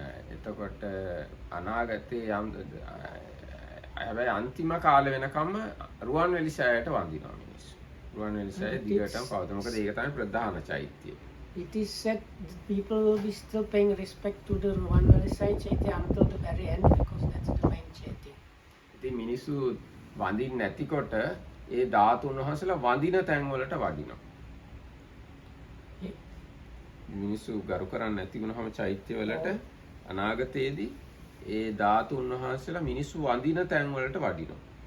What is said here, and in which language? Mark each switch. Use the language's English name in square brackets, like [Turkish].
[Sinhala] එතකොට අනාගතේ යම් හැබැයි අන්තිම කාලේ වෙනකම් රුවන්වැලි සෑයට වඳිනවා මිනිස්සු. රුවන්වැලි සෑය දිගටම පවතින. මොකද ඒක තමයි ප්‍රධාන චෛත්‍යය. [English] It is said that people will be still paying respect to the Ruwanwali Sai Chaitya until the very end because that's the main Chaitya. [Sinhala] ඉතින් මිනිස්සු වඳින්න නැතිකොට ඒ ධාතුන් වහන්සේලා වඳින තැන් වලට වඩිනවා. මිනිස්සු ගරු කරන්නේ නැති වුණාම චෛත්‍ය වලට අනාගතයේදී ඒ ධාතුන් වහන්සේලා මිනිස්සු වඳින තැන් වලට වඩිනවා.